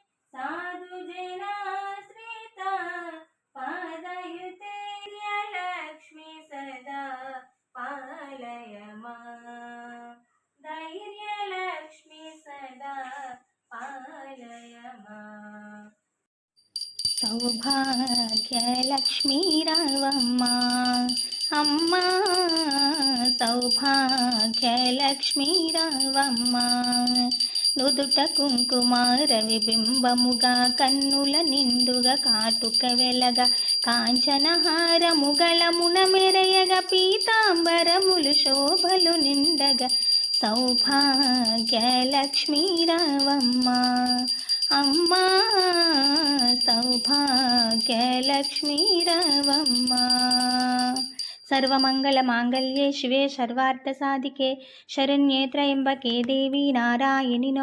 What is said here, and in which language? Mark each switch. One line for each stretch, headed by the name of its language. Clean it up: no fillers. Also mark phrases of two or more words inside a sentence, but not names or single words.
Sanskrit: साधुजनाश्रिता पादयुते लक्ष्मी सदा पालय मां धैर्यलक्ष्मी सदा पालय मां
Telugu: సౌభాగ్యలక్ష్మీరావమ్మా అమ్మా సౌభాగ్యలక్ష్మీరావమ్మా నుదుట కుంకుమార విబింబముగా కన్నుల నిండుగా కాటుక వెలగా కాంచనహారముగళమున మెరయగా పీతాంబరములు శోభలు నిండగా సౌభాగ్యలక్ష్మీరావమ్మ అమ్మా సౌభాగ్యలక్ష్మీరావమ్మ
Sanskrit: सर्वमंगलमांगल्ये शिवे सर्वार्थसाधिके शरण्ये त्र्यंबके देवी नारायणि नमोस्तुते।